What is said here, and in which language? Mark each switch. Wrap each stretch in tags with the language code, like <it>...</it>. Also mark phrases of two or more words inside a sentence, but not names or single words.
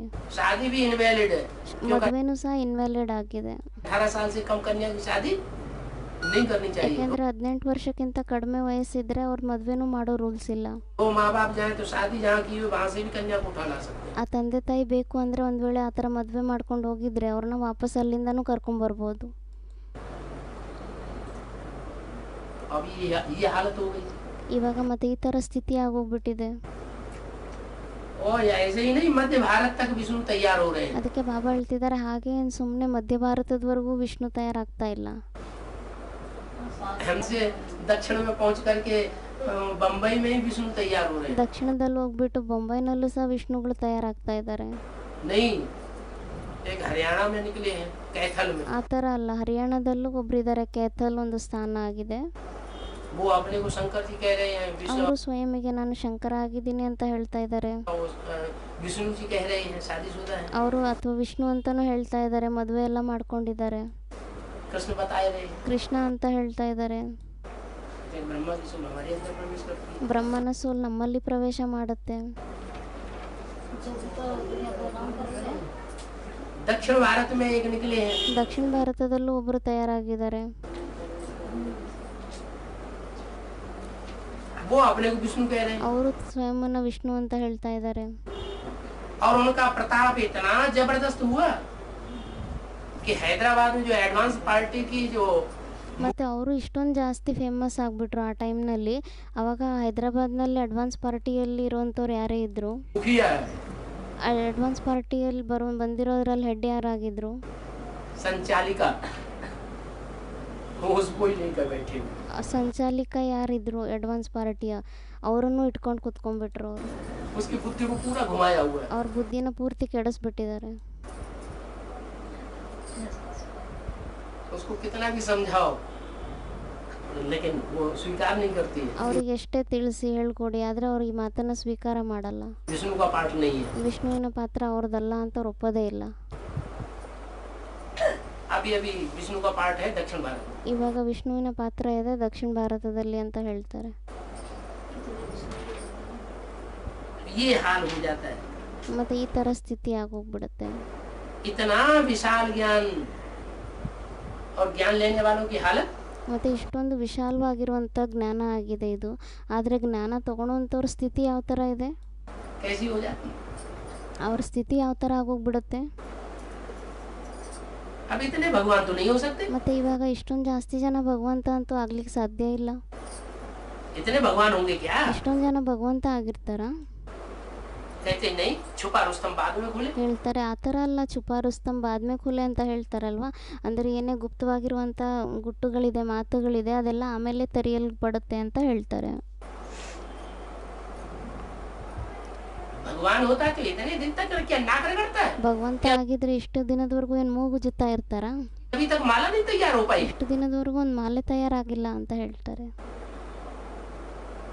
<hi>शादी भी इनवैलिड है।</hi> <kn>ಮದುವೆನೂ ಸಹ ಇನ್ವ್ಯಾಲಿಡ್ ಆಗಿದೆ.</kn> <hi>18 साल से कम कन्या की शादी नहीं करनी चाहिए।</hi> <kn>ಯಾಕೆಂದರೆ 18 ವರ್ಷಕ್ಕಿಂತ ಕಡಿಮೆ ವಯಸ್ಸಿದ್ರೆ ಅವ್ರ ಮದುವೆನೂ ಮಾಡೋ ರೂಲ್ಸ್ ಇಲ್ಲ.</kn> <hi>वो माँ बाप जाए तो शादी जहाँ की हो वहाँ से भी कन्या को उठा ला सकते हैं।</hi> <kn>ಆ ತಂದೆ ತಾಯಿ ಬೇಕು ಅಂದರೆ ಒಂದು ವೇಳೆ ಆ ಥರ ಮದುವೆ ಮಾಡ್ಕೊಂಡು ಹೋಗಿದ್ರೆ ಅವ್ರನ್ನ ವಾಪಸ್ ಅಲ್ಲಿಂದನೂ ಕರ್ಕೊಂಬರ್ಬೋದು.</kn> <hi>अब ये हालत हो गई।</hi> <kn>ಇವಾಗ ಮತ್ತೆ ಈ ಥರ ಸ್ಥಿತಿ ಆಗೋಗ್ಬಿಟ್ಟಿದೆ.</kn> <hi>और ऐसे ही नहीं, मध्य भारत तक विष्णु तैयार हो रहे हैं।</hi> <kn>ಅದಕ್ಕೆ ಬಾಬಾ ಹೇಳ್ತಿದ್ದಾರೆ, ಹಾಗೆ ಏನು ಸುಮ್ಮನೆ ಮಧ್ಯ ಭಾರತದವರೆಗೂ ವಿಷ್ಣು ತಯಾರಾಗ್ತಾ ಇಲ್ಲ.</kn> <hi>हमसे दक्षिण में पहुंच करके बम्बई में ही विष्णु तैयार हो रहे हैं।</hi> <kn>ದಕ್ಷಿಣದಲ್ಲಿ ಹೋಗ್ಬಿಟ್ಟು ಬೊಂಬೈನಲ್ಲೂ ಸಹ ವಿಷ್ಣುಗಳು ತಯಾರಾಗ್ತಾ ಇದ್ದಾರೆ.</kn> <hi>नहीं, एक हरियाणा में निकले हैं, कैथल में।</hi> <kn>ಆ ಥರ ಅಲ್ಲ, ಹರಿಯಾಣದಲ್ಲೂ ಒಬ್ಬರಿದ್ದಾರೆ, ಕೇಥಲ್ ಒಂದು ಸ್ಥಾನ ಆಗಿದೆ.</kn> <hi>वो अपने को शंकर जी कह रहे हैं, विष्णु</hi> <kn>ಅವರು ಸ್ವಯಂಗೆ ನಾನು ಶಂಕರ ಆಗಿದ್ದೀನಿ ಅಂತ ಹೇಳ್ತಾ ಇದ್ದಾರೆ.</kn> <hi>विष्णु जी कह रहे हैं शादीशुदा है।</hi> <kn>ಅವರು ಅಥವಾ ವಿಷ್ಣು ಅಂತಾನೂ ಹೇಳ್ತಾ ಇದ್ದಾರೆ, ಮದುವೆ ಎಲ್ಲ ಮಾಡ್ಕೊಂಡಿದ್ದಾರೆ.</kn> <hi>कृष्ण बताए रहे हैं,</hi> <kn>ಕೃಷ್ಣ ಅಂತ ಹೇಳ್ತಾ ಇದ್ದಾರೆ.</kn> <hi>ब्रह्मा की सोल हमारे अंदर प्रवेश करती है।</hi> <kn>ಬ್ರಹ್ಮನ ಸೋಲ್ ನಮ್ಮಲ್ಲಿ ಪ್ರವೇಶ ಮಾಡುತ್ತೆ.</kn> <hi>दक्षिण भारत में एक निकले हैं,</hi> <kn>ದಕ್ಷಿಣ ಭಾರತದಲ್ಲೂ ಒಬ್ಬರು ತಯಾರಾಗಿದ್ದಾರೆ.</kn> <hi>वो अपने को विष्णु कह रहे हैं।</hi> <kn>ಅವರು ಸ್ವಯಂನ ವಿಷ್ಣು ಅಂತ ಹೇಳ್ತಾ ಇದ್ದಾರೆ.</kn> <hi>और उनका प्रताप इतना जबरदस्त हुआ कि हैदराबाद में जो एडवांस पार्टी की जो</hi> <kn>ಮತ್ತು ಅವರು ಇಷ್ಟೊಂದು ಜಾಸ್ತಿ ಫೇಮಸ್ ಆಗಿಬಿಟ್ರು ಆ ಟೈಮ್ನಲ್ಲಿ. ಅವಾಗ ಹೈದರಾಬಾದ್ನಲ್ಲಿ ಅಡ್ವಾನ್ಸ್ ಪಾರ್ಟಿಯಲ್ಲಿ ಇರೋವಂಥವ್ರು ಯಾರೇ ಇದ್ದರು,</kn> <hi>मुखिया है,</hi> <kn>ಅಡ್ವಾನ್ಸ್ ಪಾರ್ಟಿಯಲ್ಲಿ ಬಂದಿರೋದ್ರಲ್ಲಿ ಹೆಡ್ ಯಾರಾಗಿದ್ರು?</kn> <hi>संचालिका, वो उसको ही लेकर बैठे।</hi> <kn>ಸಂಚಾಲಿಕ ಯಾರಿದ್ರು ಅಡ್ವಾನ್ಸ್ ಪಾರ್ಟಿಯ, ಅವರನ್ನು ಇಟ್ಕೊಂಡು ಕುತ್ಕೊಂಡ್ಬಿಟ್ರು. ಅವರು</kn> <hi>उसकी बुद्धि को पूरा घुमाया हुआ है।</hi> <kn>ಅವ್ರ ಬುದ್ಧಿನ ಪೂರ್ತಿ ಕೆಡಿಸ್ಬಿಟ್ಟಿದ್ದಾರೆ.</kn> <hi>उसको कितना भी समझाओ लेकिन वो स्वीकार नहीं करती है।</hi> <kn>ಅವ್ರಿಗೆ ಎಷ್ಟೇ ತಿಳಿಸಿ ಹೇಳ್ಕೊಡಿ, ಆದರೆ ಅವ್ರು ಈ ಮಾತನ್ನು ಸ್ವೀಕಾರ ಮಾಡಲ್ಲ.</kn> <hi>विष्णु का पाठ नहीं है।</hi> <kn>ವಿಷ್ಣುವಿನ ಪಾತ್ರ ಅವ್ರದ್ದಲ್ಲ ಅಂತ ಅವ್ರು ಒಪ್ಪೋದೇ ಇಲ್ಲ.</kn> <hi>अभी अभी विष्णु का पाठ है दक्षिण भारत में।</hi> <kn>ಇವಾಗ ವಿಷ್ಣುವಿನ ಪಾತ್ರ ಇದೆ ದಕ್ಷಿಣ ಭಾರತದಲ್ಲಿ ಅಂತ ಹೇಳ್ತಾರೆ.</kn> <hi>ये हाल हो जाता है।</hi> <kn>ಮತ್ತು ಈ ಥರ ಸ್ಥಿತಿ ಆಗೋಗ್ಬಿಡುತ್ತೆ.</kn> <hi>इतना विशाल ज्ञान और ज्ञान लेने वालों की हालत,</hi> <kn>ಮತ್ತು ಇಷ್ಟೊಂದು ವಿಶಾಲವಾಗಿರುವಂಥ ಜ್ಞಾನ ಆಗಿದೆ ಇದು, ಆದರೆ ಜ್ಞಾನ ತೊಗೊಳೋವಂಥವ್ರ ಸ್ಥಿತಿ ಯಾವ ಥರ ಇದೆ,</kn> <hi>कैसी हो जाती है।</hi> <kn>ಅವ್ರ ಸ್ಥಿತಿ ಯಾವ ಥರ ಆಗೋಗ್ಬಿಡುತ್ತೆ.</kn> <hi>अब इतने भगवान तो नहीं हो सकते।</hi> <kn>ಮತ್ತು ಇವಾಗ ಇಷ್ಟೊಂದು ಜಾಸ್ತಿ ಜನ ಭಗವಂತ ಅಂತೂ ಆಗ್ಲಿಕ್ಕೆ ಸಾಧ್ಯ ಇಲ್ಲ.</kn> <hi>इतने भगवान होंगे क्या?</hi> <kn>ಇಷ್ಟೊಂದು ಜನ ಭಗವಂತ ಆಗಿರ್ತಾರ?</kn> <hi>कहते नहीं, छुपा रुस्तम बाद में खुले।</hi> <kn>ಹೇಳ್ತಾರೆ ಆ ಥರ ಅಲ್ಲ,</kn> <hi>छुपारुस्तम बादमें खुले</hi> <kn>ಅಂತ ಹೇಳ್ತಾರಲ್ವ. ಅಂದರೆ ಏನೇ ಗುಪ್ತವಾಗಿರುವಂಥ ಗುಟ್ಟುಗಳಿದೆ, ಮಾತುಗಳಿದೆ, ಅದೆಲ್ಲ ಆಮೇಲೆ ತೆರೆಯಲ್ಪಡುತ್ತೆ ಅಂತ ಹೇಳ್ತಾರೆ.</kn> <hi>भगवान होता तो इतने दिन तक क्या नाकर करता है?</hi> <kn>ಭಗವಂತ ಆಗಿದ್ರೆ ಇಷ್ಟು ದಿನದವರೆಗೂ ಏನು ಮೂಗುಜುತ್ತಾ ಇರ್ತಾರ?</kn> <hi>अभी तक माला नहीं तैयार हो पाई।</hi> <kn>ಇಷ್ಟು ದಿನದವರೆಗೂ ಒಂದು ಮಾಲೆ ತಯಾರಾಗಿಲ್ಲ ಅಂತ ಹೇಳ್ತಾರೆ.</kn>